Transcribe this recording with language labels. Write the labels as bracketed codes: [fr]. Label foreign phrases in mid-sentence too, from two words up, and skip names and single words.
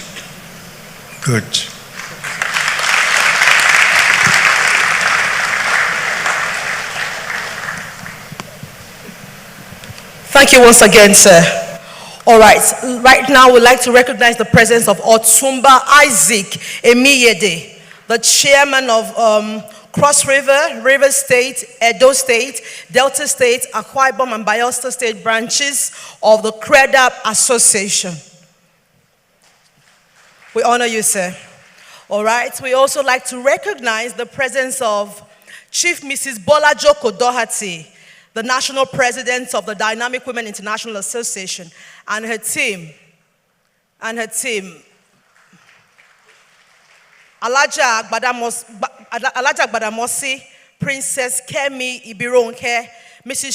[en] Good. Thank you once again, sir. All right, right now we'd like to recognize the presence of Otumba Isaac Emiyede, the chairman of Cross River, Rivers State, Edo State, Delta State, Akwa Ibom, and Bayelsa State branches of the CREDAP Association. We honor you, sir. All right. We also like to recognize the presence of Chief Mrs. Bola Joko Doherty, the national president of the Dynamic Women International Association, and her team. Alaja Gbadamosi, Princess Kemi Ibironke, Mrs.